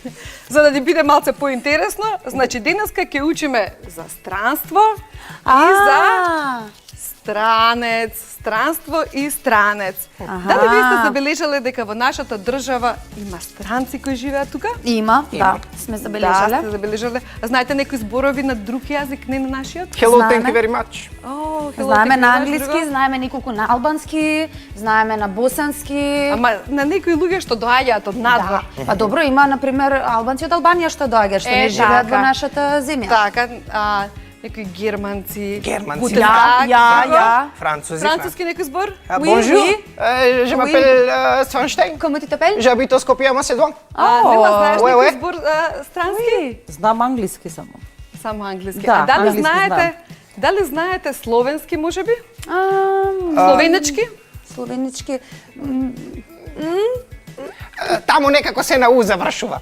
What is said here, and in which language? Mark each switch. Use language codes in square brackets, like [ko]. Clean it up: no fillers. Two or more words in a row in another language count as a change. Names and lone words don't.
[mk] за да ни биде малце поинтересно. Значи, денеска ќе учиме за странство и за странец, странство и странец. Аха. Дали вие сте забележале дека во нашата држава има странци кои живеат тука? Има, да, сме Да, забележале. сте забележале. А знаете некои зборови на друг јазик, не на нашиот? [en] Hello, thank [mk] Знаеме. [en] you very much. [mk] О, Знаеме на друго. англиски, знаеме неколку на албански, знаеме на босански. Ама на некои луѓе што доаѓаат од надвор. Да. Па добро, има например албанци од Албанија што доаѓаат, што не живеат во така. нашата земја. Така, некои германци. Германци, [de] Гутен [mk] Ја, [de] Таг, [mk] ја, друго. ја. Французи. Француски некој збор? [fr] Ah, Oui, bonjour, oui. Je Oui. m'appelle Swanstein. Comment tu t'appelles? J'habite au Skopje, Macédoine. [mk] Нема знаеш уе, некој уе. збор странски? Знам англиски само. Само англиски. Да, А дали англиски знаете? Дали знаете словенски можеби? Ам, Словенечки? Словенички. Таму некако се на У завршува.